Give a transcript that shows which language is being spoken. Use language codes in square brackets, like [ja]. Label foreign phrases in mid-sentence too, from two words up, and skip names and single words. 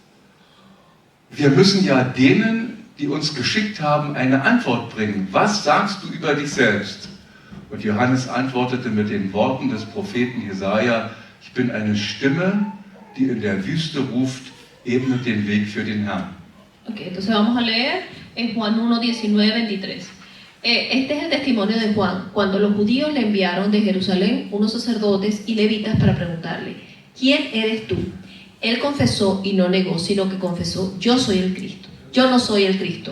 [de] Wir müssen ja denen, die uns geschickt haben, eine Antwort bringen. Was sagst du über dich selbst? Und Johannes antwortete mit den Worten des Propheten Jesaja, ich bin eine Stimme, die in der Wüste ruft, ebnet den Weg für den Herrn. [es] Okay, entonces vamos a leer en Juan 1, 19, 23. Este es el testimonio de Juan, cuando los judíos le enviaron de Jerusalén unos sacerdotes y levitas para preguntarle, ¿quién eres tú? Él confesó y no negó, sino que confesó, yo soy el Cristo, yo no soy el Cristo.